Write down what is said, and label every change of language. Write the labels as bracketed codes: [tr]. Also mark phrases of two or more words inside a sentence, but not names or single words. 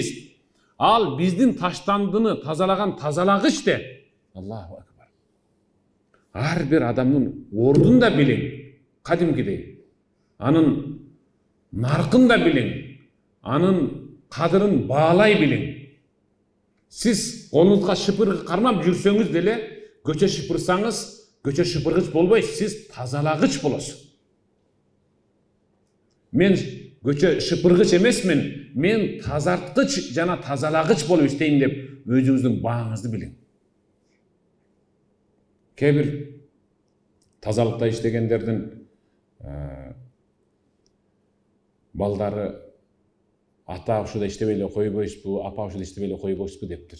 [ky] Ал биздин таштандыны тазалаган тазалагыч де. [ar] الله أكبر. [ky] Ар бир адамдын ордун да билиң, кадимкидей. Анын наркын да билиң, анын кадырын баалай билиң. Сиз колуңузга шыпыр кармап жүрсөңүз деле, көчө шыпырсаңыз, көчө шыпыргыч болбойсуз, siz тазалагыч болосуз. Мен көчө шыпыргыч эмесмин, мен тазарткыч жана тазалагыч болуп иштейм деп өзүңүздүн бааңызды билиң. Кээ бир тазалыкта иштегендердин балдары ата ушуда иштебей эле койбойсузбу, апа ушуда иштебей эле койбойсузбу дептир.